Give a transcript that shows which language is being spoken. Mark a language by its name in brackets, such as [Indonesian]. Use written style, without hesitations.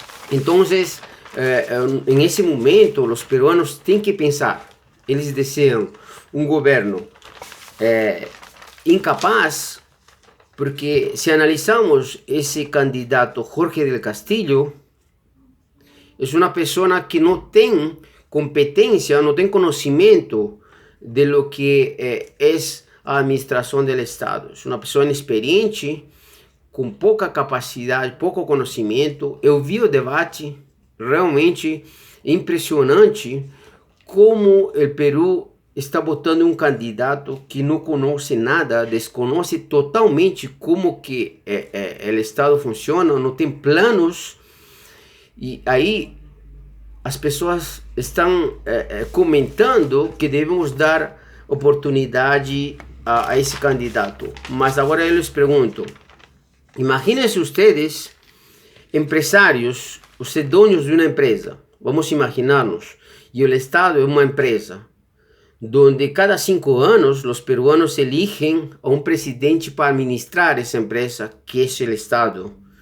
[Spanish] Entonces, en ese momento, los peruanos tienen que pensar, ellos desean un gobierno incapaz, porque si analizamos ese candidato Jorge del Castillo, es una persona que no tiene competencia, no tiene conocimiento de lo que es la administración del Estado. Es una persona inexperiente, [Portuguese] com pouca capacidade, pouco conhecimento. Eu vi o debate, realmente impressionante como o Peru está botando um candidato que não conhece nada, desconhece totalmente como que o Estado funciona, não tem planos, e aí as pessoas estão comentando que devemos dar oportunidade a esse candidato. Mas agora eu lhes pergunto, [Spanish] imagínense ustedes, empresarios, ustedes dueños de una empresa, vamos a imaginarnos, y el Estado es una empresa, donde cada 5 años los peruanos eligen a un presidente para administrar esa empresa, que es el Estado.